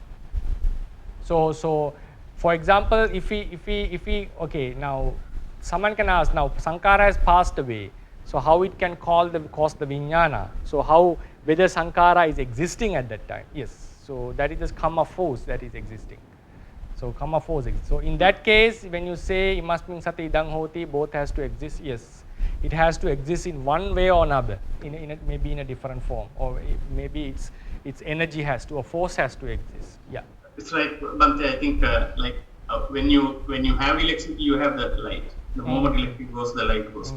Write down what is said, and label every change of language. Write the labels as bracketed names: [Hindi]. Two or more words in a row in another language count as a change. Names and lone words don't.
[English] So for example, if we now someone can ask, now Sankara has passed away, so how it can cause the Vijnana? So whether Sankara is existing at that time? Yes, so that is the karma force that is existing. So karma force exists. So in that case, when you say [Pali] imasmin sati idam hoti, [English] both has to exist, yes, it has to exist in one way or another, maybe in a different form, or maybe its energy has to, or force has to exist. Yeah. It's like, Bhante, I think when you have electricity, you have the light. The moment electricity goes, the light goes.